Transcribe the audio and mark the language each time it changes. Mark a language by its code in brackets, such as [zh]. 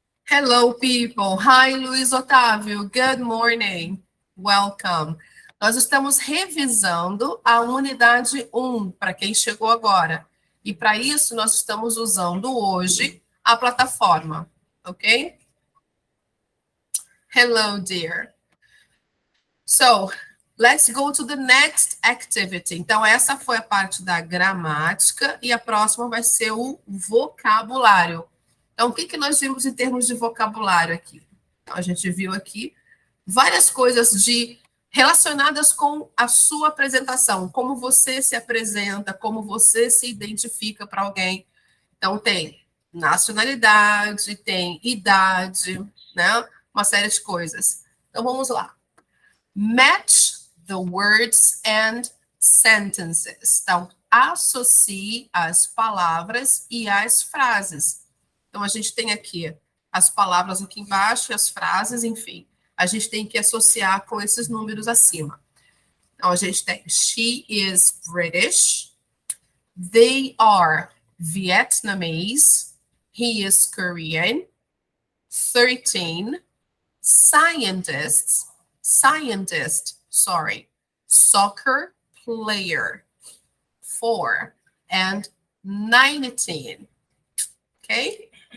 [en] Hello, people. Hi, Luiz Otávio. Good morning. Welcome. [pt] Nós estamos revisando a unidade 1, para quem chegou agora. E para isso, nós estamos usando hoje a plataforma, ok? [en] Hello, dear. So, let's go to the next activity. [pt] Então, essa foi a parte da gramática e a próxima vai ser o vocabulário. Então, o que nós vimos em termos de vocabulário aqui? Então, a gente viu aqui várias coisas relacionadas com a sua apresentação, como você se apresenta, como você se identifica para alguém. Então, tem nacionalidade, tem idade, né? Uma série de coisas. Então, vamos lá. [en] Match the words and sentences. [pt] Então, associe as palavras e as frases. Então, a gente tem aqui as palavras aqui embaixo e as frases, enfim. A gente tem que associar com esses números acima. Então, a gente tem [en] she is British, they are Vietnamese, he is Korean, 13, scientist, soccer player, 4, and 19. [pt] Okay?